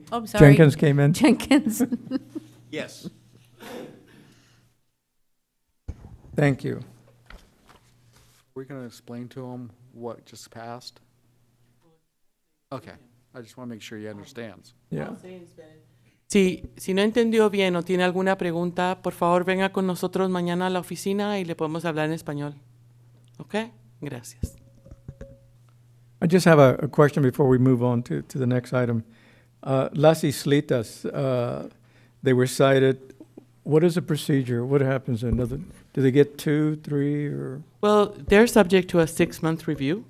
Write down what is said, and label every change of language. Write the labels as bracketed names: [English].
[English] Oh, I'm sorry. Jenkins came in. Jenkins. Yes. Thank you. We're going to explain to them what just passed? Okay. I just want to make sure he understands. Yeah. [Spanish] Si no entendió bien o tiene alguna pregunta, por favor venga con nosotros mañana a la oficina y le podemos hablar en español. ¿Ok? Gracias. [English] I just have a question before we move on to the next item. Las Islitas, they were cited. What is the procedure? What happens? Do they get 2, 3, or Well, they're subject to a 6-month review.